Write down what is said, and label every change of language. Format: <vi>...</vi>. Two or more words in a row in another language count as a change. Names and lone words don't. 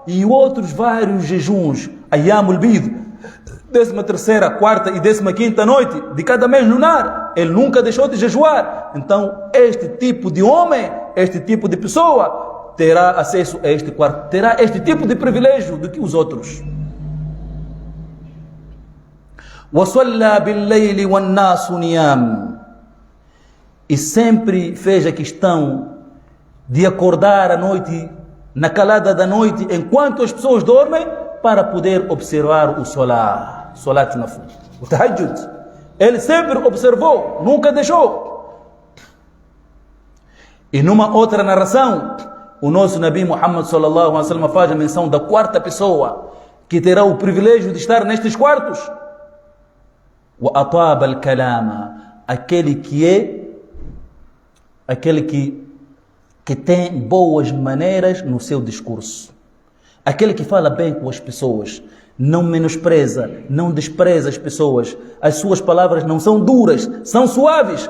<pt>E outros vários jejuns,</pt> <ar>أيام البيض,</ar> <pt>13ª, 4ª e 15ª noite de cada mês lunar, ele nunca deixou de jejuar. Então, este tipo de homem, este tipo de pessoa, terá acesso a este quarto, terá este tipo de privilégio do que os outros.</pt> <ar>وَصَلَّى بِاللَّيْلِ وَالنَّاسُ نِيَامٌ.</ar> <pt>E sempre fez a questão de acordar à noite, na calada da noite, enquanto as pessoas dormem, para poder observar o</pt> <ar>صلاة نفل,</ar> <pt>o Tahajjud. Ele sempre observou, nunca deixou. E numa outra narração, o nosso Nabi Muhammad</pt> <ar>صلى الله عليه وسلم</ar> <pt>faz a menção da 4ª pessoa que terá o privilégio de estar nestes quartos.</pt> <ar>وأطاب الكلام,</ar> <pt>aquele que tem boas maneiras no seu discurso, aquele que fala bem com as pessoas, não menospreza, não despreza as pessoas, as suas palavras não são duras, são suaves.</pt>